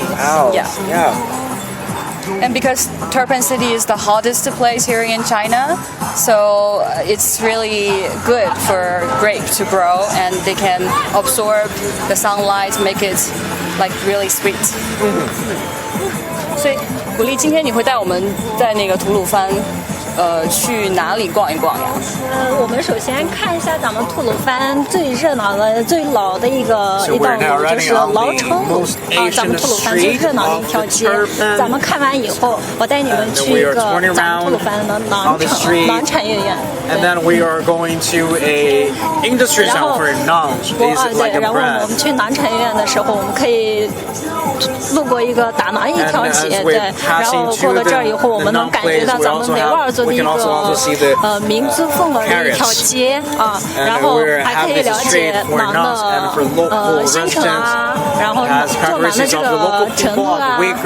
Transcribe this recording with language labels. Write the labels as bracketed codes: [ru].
[en] Wow. Yeah. And because Turpan City is the hottest place here in China, so it's really good for grape to grow, and they can absorb the sunlight, make it really sweet. [zh] 所以，古丽，今天你会带我们在那个吐鲁番，去哪里逛一逛呀？我们首先看一下咱们吐鲁番最热闹的、最老的一道路，就是劳城路咱们吐鲁番最热闹的一条街。咱们看完以后，我带你们去一个咱们吐鲁番的馕产业园。 [en] And then we are going to a industry zone for Naan. [zh] 然后我们去馕产业园的时候，我们可以路过一个打馕一条街，然后过了这儿以后，我们能感觉到咱们维吾尔族的一个民族风格的一条街啊，然后还可以了解馕的新城啊，然后做馕的这个程度啊。